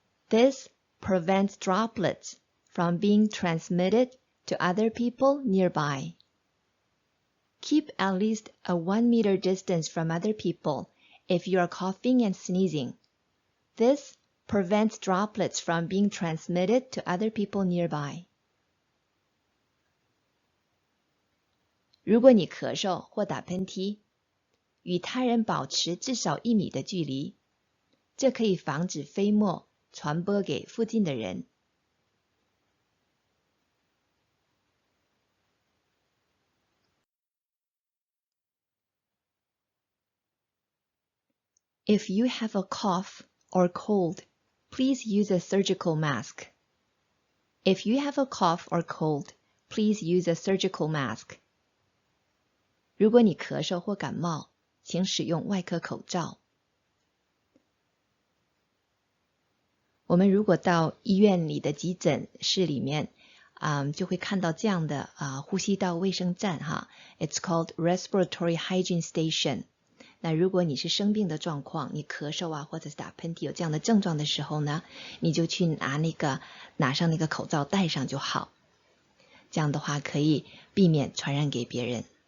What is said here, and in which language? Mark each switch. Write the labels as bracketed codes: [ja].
[en] This prevents droplets from being transmitted to other people nearby. Keep at least a 1 meter distance from other people if you are coughing and sneezing. This prevents droplets from being transmitted to other people nearby. [zh] 如果你咳嗽或打喷嚏，与他人保持至少1米的距离，这可以防止飞沫传播给附近的人。 [en] If you have a cough or cold, please use a surgical mask. If you have a cough or cold, please use a surgical mask. [zh] 如果你咳嗽或感冒，请使用外科口罩。我们如果到医院里的急诊室里面，就会看到这样的呼吸道卫生站哈。 [en] It's called respiratory hygiene station. [zh] 那如果你是生病的状况，你咳嗽啊，或者是打喷嚏有这样的症状的时候呢，你就去拿上那个口罩戴上就好。这样的话可以避免传染给别人。